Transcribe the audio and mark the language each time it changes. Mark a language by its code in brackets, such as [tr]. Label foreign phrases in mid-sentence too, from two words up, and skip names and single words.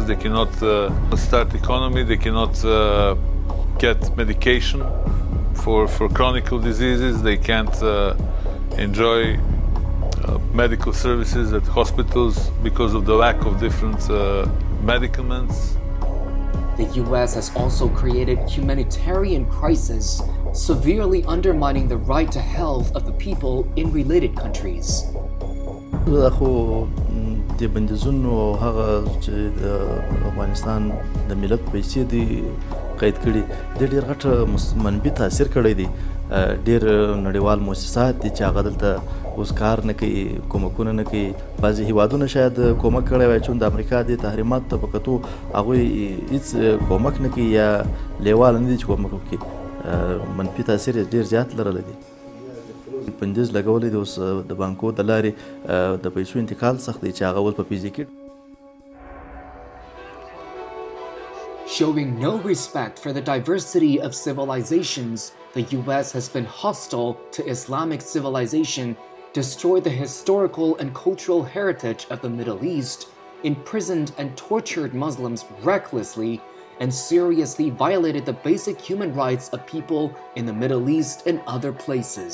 [en] They cannot start economy, they cannot get medication for chronic diseases, they can't enjoy medical services at hospitals because of the lack of different medicaments. The U.S. has also created humanitarian crisis, severely undermining the right to health of the people in related countries. [ps] د بندیزونو او هغه چې د افغانستان د ملت پیسې دي قید کړي د ډېر غټ منفي تاثیر کړی دی. ډېر نړیوال مؤسسات دي چې هغه دلته اوس کار نه کوي، کومکونه نه کوي. بعضې هیوادونه شاید کومک کړی وای چې د امریکا دې تحریماتو ته په کتو هغوی هېڅ کومک نه کوي یا لیواله نه دي چې کومک وکړي. منفي تاثیر یې ډېر زیات لرلی دی. بندیز لګولی دی اوس د بانکو د لارې د پیسو انتقال سخت دی چې هغه اوس په فزیکي. [en] Showing no respect for the diversity of civilizations, the U.S. has been hostile to Islamic civilization, destroyed the historical and cultural heritage of the Middle East, imprisoned and tortured Muslims recklessly, and seriously violated the basic human rights of people in the Middle East and other places.